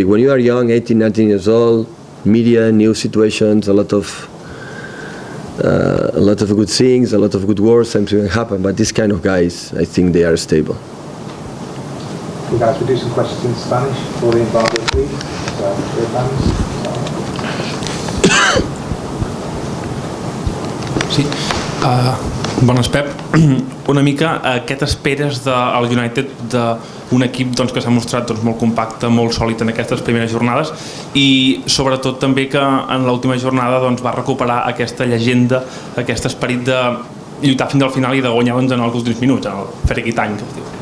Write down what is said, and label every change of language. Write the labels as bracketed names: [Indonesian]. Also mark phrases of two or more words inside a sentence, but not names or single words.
[English] When you are young, 18, 19 years old, media, new situations, a lot of good things, a lot of good words, something happen. But this kind of guys, I think they are stable. Okay, guys, we'll do some questions in Spanish for the embargo, please. So, [Catalan] sí. Bones, Pep. Una mica, què t'esperes del United, d'un equip doncs, que s'ha mostrat doncs, molt compacte, molt sòlid en aquestes primeres jornades i sobretot també que en l'última jornada doncs, va recuperar aquesta llegenda, aquest esperit de lluitar fins al final i de guanyar doncs, en els últims minuts, en el fer aquest any que es diu.